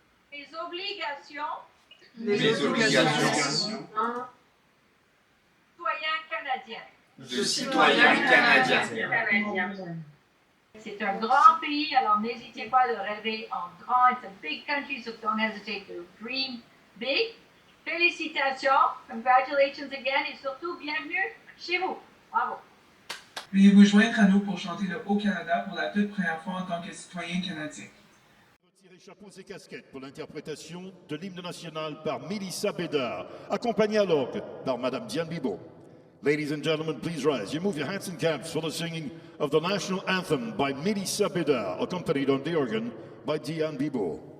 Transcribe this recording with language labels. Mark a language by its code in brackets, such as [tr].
[fr] mes obligations mes obligations citoyen canadien. de citoyen canadien. C'est un grand pays, alors n'hésitez pas de rêver en grand. [en] It's a big country, so don't hesitate to dream big. [fr] Félicitations, [en] congratulations again, [fr] et surtout bienvenue chez vous. Bravo. Veuillez vous joindre à nous pour chanter le Haut-Canada pour la toute première fois en tant que citoyen canadien. Retirer chapeaux et casquettes pour l'interprétation de l'hymne national par Mélissa Bédard, accompagnée à l'orgue par Madame Diane Bibeau. [en] Ladies and gentlemen, please rise. You move your hats and caps for the singing of the national anthem by Mélissa Bédard, accompanied on the organ by Diane Bibeau.